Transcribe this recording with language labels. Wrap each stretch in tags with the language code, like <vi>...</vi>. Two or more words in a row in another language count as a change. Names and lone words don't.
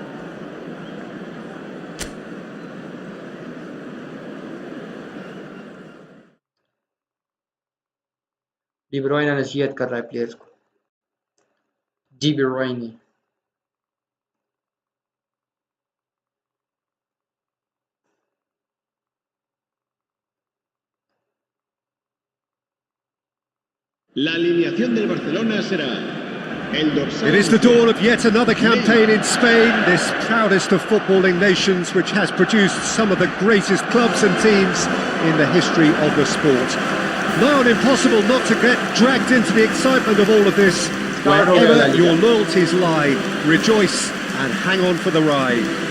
<hi>डी ब्रुयने नसीहत कर रहा है प्लेयर्स को। डी ब्रुयने</hi> <es>La alineación del Barcelona será el dorsal.</es> <en>It is the dawn of yet another campaign in Spain, this proudest of footballing nations, which has produced some of the greatest clubs and teams in the history of the sport. Now on impossible not to get dragged into the excitement of all of this. Wherever your loyalties lie, rejoice and hang on for the ride.</en>